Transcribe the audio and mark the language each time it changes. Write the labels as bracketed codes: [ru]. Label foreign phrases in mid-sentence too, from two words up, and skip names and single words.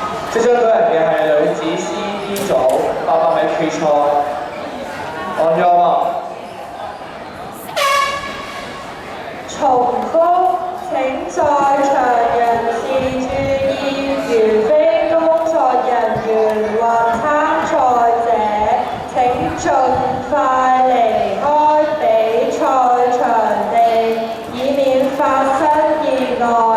[yue] 即將舉行嘅係女子 C、D 組800米決賽。 [en] On your mark。 [yue] 重複，請在場人士注意，如非工作人員或參賽者，請盡快離開比賽場地，以免發生意外。